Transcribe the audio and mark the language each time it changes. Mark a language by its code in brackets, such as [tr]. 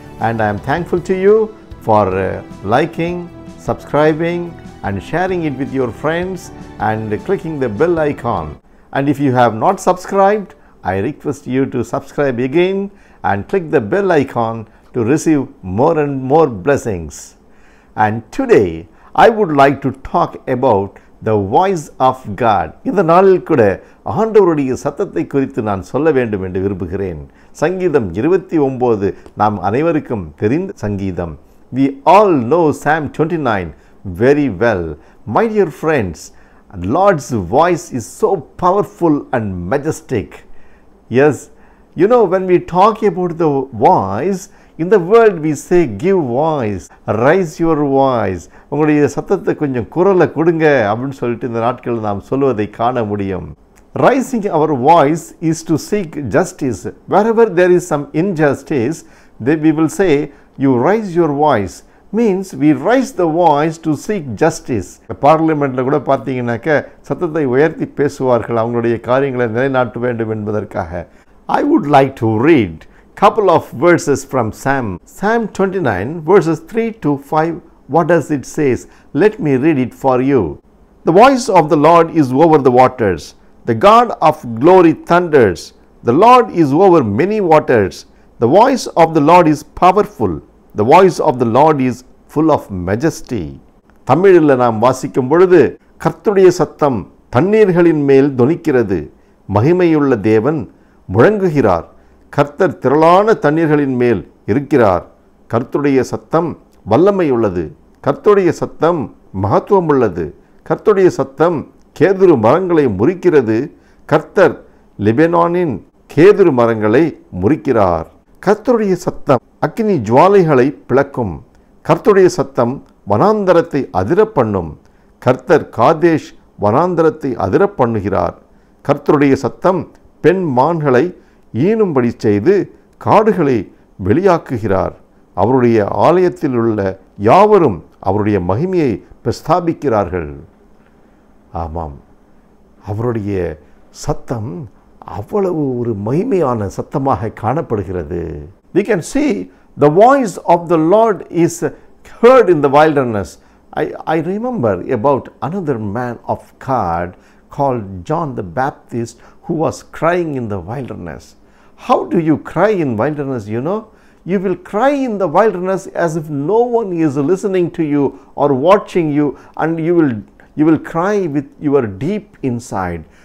[en] And I am thankful to you for liking, subscribing and sharing it with your friends and clicking the bell icon. And if you have not subscribed, I request you to subscribe again and click the bell icon to receive more and more blessings. And today I would like to talk about the voice of God. [ta] இந்த நாளில் கூட ஆண்டவருடைய சத்தத்தை குறித்து நான் சொல்ல வேண்டும் என்று விரும்புகிறேன். சங்கீதம் 29 நாம் அனைவருக்கும் தெரிந்த சங்கீதம். [en] We all know Psalm 29 very well. My dear friends, Lord's voice is so powerful and majestic. Yes, you know, when we talk about the voice, in the world we say give voice, raise your voice. [ta] உங்களுடைய சத்தத்தை கொஞ்சம் குரலை கொடுங்க அப்படின்னு சொல்லிட்டு இந்த நாட்களில் நாம் சொல்வதை காண முடியும். [en] Raising our voice is to seek justice. Wherever there is some injustice, we will say you raise your voice. Means we raise the voice to seek justice. [ta] பார்லிமெண்ட்டில் கூட பார்த்தீங்கன்னாக்க சத்தத்தை உயர்த்தி பேசுவார்கள் அவங்களுடைய காரியங்களை நிலைநாட்ட வேண்டும் என்பதற்காக. [en] I would like to read couple of verses from Psalm 29 verses 3 to 5. What does it says? Let me read it for you. The voice of the Lord is over the waters. The God of glory thunders. The Lord is over many waters. The voice of the Lord is powerful. The voice of the Lord is full of majesty. [ta] தமிழில் நாம் வாசிக்கும் பொழுது கர்த்தருடைய சத்தம் தண்ணீர்களின் மேல் தொனிக்கிறது. மகிமையுள்ள தேவன் முழங்குகிறார். கர்த்தர் திரளான தண்ணீர்களின் மேல் இருக்கிறார். கர்த்தருடைய சத்தம் வல்லமை உள்ளது. கர்த்தருடைய சத்தம் மகத்துவம் உள்ளது. கர்த்தருடைய சத்தம் கேதுரு மரங்களை முறிக்கிறது. கர்த்தர் லெபனானின் கேதுரு மரங்களை முறிக்கிறார். கர்த்தருடைய சத்தம் அக்கினி ஜுவாலைகளை பிளக்கும். கர்த்தருடைய சத்தம் வனாந்தரத்தை அதிர பண்ணும். கர்த்தர் காதேஷ் வனாந்தரத்தை அதிர பண்ணுகிறார். கர்த்தருடைய சத்தம் பெண் மான்களை ஈனும்படி செய்து காடுகளை வெளியாக்குகிறார். அவருடைய ஆலயத்தில் உள்ள யாவரும் அவருடைய மகிமையை பிரஸ்தாபிக்கிறார்கள். ஆமாம், அவருடைய சத்தம் அவ்வளவு ஒரு மகிமையான சத்தமாக காணப்படுகிறது. [en] We can see the voice of the Lord is heard in the wilderness. I remember about another man of God called John the Baptist who was crying in the wilderness. How do you cry in wilderness, you know? You will cry in the wilderness as if no one is listening to you or watching you, and you will cry with your deep inside.